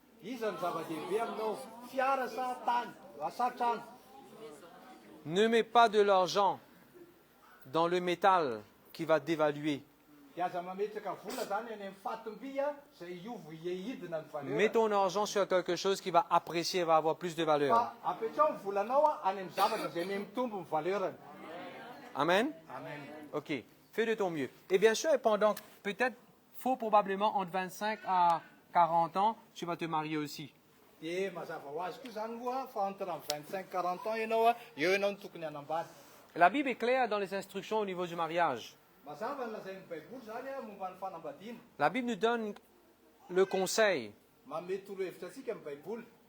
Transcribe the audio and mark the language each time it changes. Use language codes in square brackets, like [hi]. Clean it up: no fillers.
[mg] Iza ny zava-dehibe aminao, fiara sa tany sa trano? [fr] Ne mets pas de l'argent dans le métal qui va dévaluer. [mg] Dia aza mametraka vola zany any amin'ny fatim-by a zay iovo hiahidina ny [fr] Mets valeur. ton argent sur quelque chose qui va apprécier, va avoir plus de valeur. [mg] Fa apetrao ny volanao a any amin'ny zavatra zay mitombo ny valeurany. [fr] Amen? Amen. Ok, fais de ton mieux. Et bien sûr, pendant peut-être, faut probablement entre 25 à 40 ans, tu vas te marier aussi. [mg] Dia mazava ho azy koa zany moa fa entre amin'ny 25-40 ans ianao a eo ianao ny tokony hanambady. [fr] La Bible est claire dans les instructions au niveau du mariage. [mg] Mazava ny lazain'ny baiboly zany a momba ny fanambadiana. [fr] La Bible nous donne le conseil. [mg] Manome toro-hevitra atsika amin'ny baiboly.